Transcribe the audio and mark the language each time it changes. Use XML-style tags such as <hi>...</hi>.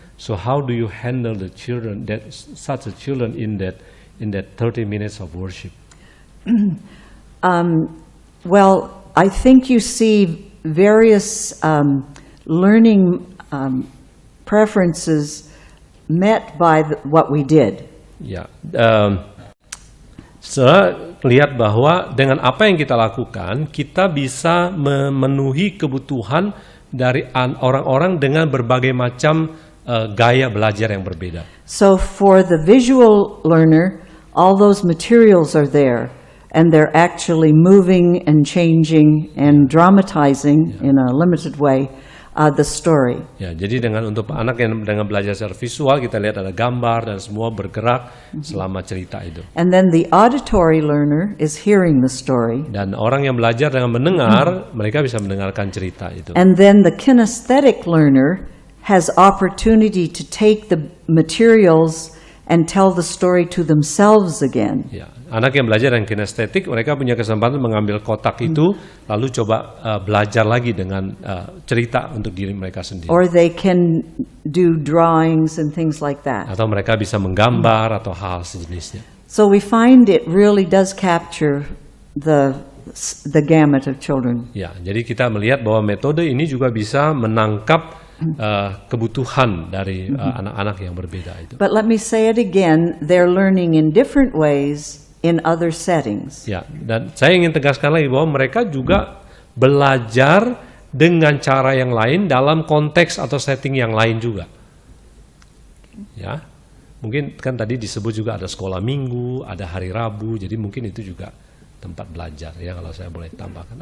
<en>So how do you handle the children, such a children in that 30 minutes of worship? Well, I think you see various learning preferences met by what we did.</en> <id>Ya, saya lihat bahwa dengan apa yang kita lakukan, kita bisa memenuhi kebutuhan dari orang-orang dengan berbagai macam gaya belajar yang berbeda.</id> <en>So for the visual learner, all those materials are there, and they're actually moving and changing and dramatizing in a limited way the story.</en> <id>Ya, jadi untuk anak yang dengan belajar secara visual, kita lihat ada gambar dan semua bergerak selama cerita itu.</id> <en>And then the auditory learner is hearing the story.</en> <id>Dan orang yang belajar dengan mendengar, mereka bisa mendengarkan cerita itu.</id> <en>And then the kinesthetic learner has opportunity to take the materials and tell the story to themselves again.</en> <id>Ya, anak yang belajar dengan kinestetik, mereka punya kesempatan mengambil kotak itu, lalu coba belajar lagi dengan cerita untuk diri mereka sendiri.</id> <en>Or they can do drawings and things like that.</en> <id>Atau mereka bisa menggambar atau hal sejenisnya.</id> <en>So we find it really does capture the gamut of children.</en> <id>Ya, jadi kita melihat bahwa metode ini juga bisa menangkap kebutuhan dari anak-anak yang berbeda itu.</id> <en>But let me say it again, they're learning in different ways in other settings.</en> <id>Ya, dan saya ingin tegaskan lagi bahwa mereka juga belajar dengan cara yang lain dalam konteks atau setting yang lain juga. Ya, mungkin kan tadi disebut juga ada sekolah minggu, ada hari Rabu, jadi mungkin itu juga tempat belajar ya kalau saya boleh tambahkan.</id>